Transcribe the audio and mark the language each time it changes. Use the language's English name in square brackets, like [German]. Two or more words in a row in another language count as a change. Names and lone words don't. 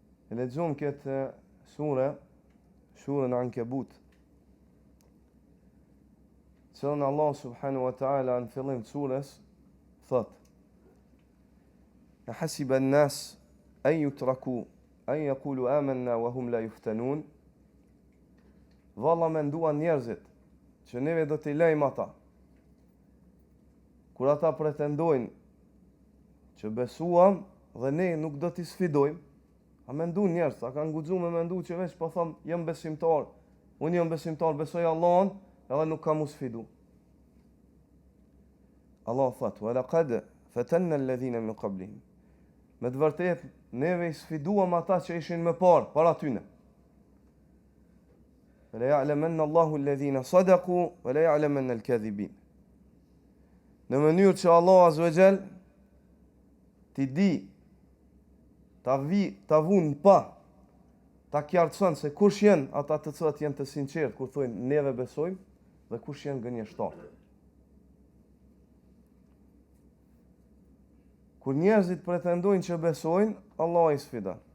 [Albanian] E lexojmë këtë surën Ankebut. Cilën Allah [Arabic] سبحانه وتعالى [Albanian] në fillim të surës thot: [Arabic] "أحسب الناس أن يتركوا أن يقولوا آمنا وهم لا يفتنون." [Albanian] Valla menduan njerëzit që neve do t'i lejmë ata kur ata pretendojnë që besuam dhe ne nuk do t'i sfidojmë. A mendu njerëz, a kanë guxuar me mendu që veç po thon jam besimtar, unë jam besimtar, besoj Allahun, edhe nuk kam u sfidu. Allah thot: [Arabic] "ولقد فتنا الذين من قبلهم." [Albanian] Me të vërtetë neve I sfiduam ata që ishin më parë, para tyne. [Arabic] "وليعلمن الله الذين صدقوا وليعلمن الكاذبين." [Albanian] Në mënyrë që Allah [Arabic] عز وجل [Albanian] ti di ta vun pa ta qartëson se kush janë ata të cilët janë të sinqertë kur thonë neve besojmë dhe kush janë gënjeshtarë. Kur njerëzit pretendojnë që besojnë, Allah I sfidon.